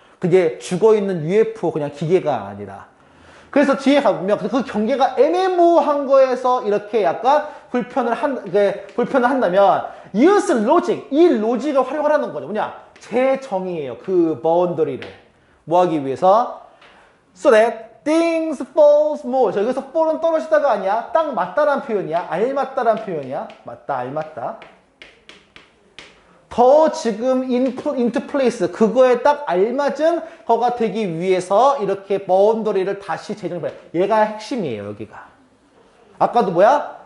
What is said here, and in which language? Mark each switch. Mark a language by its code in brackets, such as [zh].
[ko] 그게 죽어 있는 UFO 그냥 기계가 아니라. 그래서 뒤에 가보면 그 경계가 애매모호한 거에서 이렇게 약간 불편을 한다면 [en] use logic, [ko] 이 로직을 활용하라는 거죠. 뭐냐? 재정의예요. 그 바운더리를 뭐 하기 위해서? [en] So that things falls more. [ko] 자, 여기서 fall은 떨어지다가 아니야. 딱 맞다란 표현이야. 알맞다란 표현이야. 맞다, 알맞다. 더 지금 [en] into place. [ko] 그거에 딱 알맞은 거가 되기 위해서 이렇게 바운더리를 다시 재정해. 얘가 핵심이에요, 여기가. 아까도 뭐야?